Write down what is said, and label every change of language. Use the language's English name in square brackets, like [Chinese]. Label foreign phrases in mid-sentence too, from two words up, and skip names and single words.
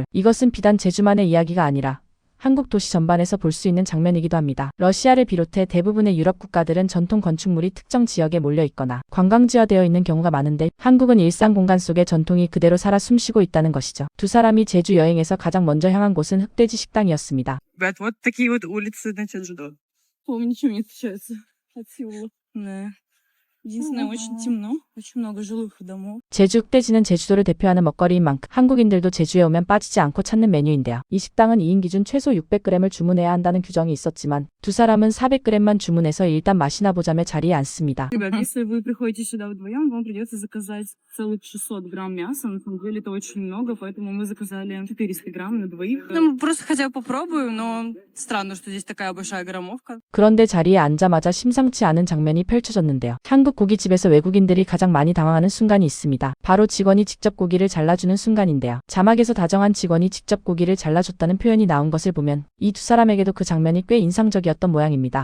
[Korean] 이것은 비단 제주만의 이야기가 아니라 한국 도시 전반에서 볼 수 있는 장면이기도 합니다. 러시아를 비롯해 대부분의 유럽 국가들은 전통 건축물이 특정 지역에 몰려 있거나 관광지화되어 있는 경우가 많은데 한국은 일상 공간 속에 전통이 그대로 살아 숨쉬고 있다는 것이죠. 두 사람이 제주 여행에서 가장 먼저 향한 곳은 흑돼지 식당이었습니다. [Russian] Ребят, вот такие вот улицы на Чеджудо. Ничего не отличается от Сеула. Да. Единственное, очень темно, очень много жилых домов. [Korean] 제주 흑돼지는 제주도를 대표하는 먹거리인 만큼 한국인들도 제주에 오면 빠지지 않고 찾는 메뉴인데요. 이 식당은 2인 기준 최소 600g을 주문해야 한다는 규정이 있었지만 두 사람은 400g만 주문해서 일단 맛이나 보자며 자리에 앉습니다. [Russian] Ребят, если вы приходите сюда вдвоем, вам придется заказать целых 600 грамм мяса. На самом деле это очень много, поэтому мы заказали 400 грамм на двоих. Ну, мы просто хотя бы попробуем, но странно, что здесь такая большая граммовка. [Korean] 그런데 자리에 앉자마자 심상치 않은 장면이 펼쳐졌는데요. 한국 고깃집에서 외국인들이 가장 많이 당황하는 순간이 있습니다. 바로 직원이 직접 고기를 잘라주는 순간인데요. 자막에서 다정한 직원이 직접 고기를 잘라줬다는 표현이 나온 것을 보면 이 두 사람에게도 그 장면이 꽤 인상적이었던 모양입니다.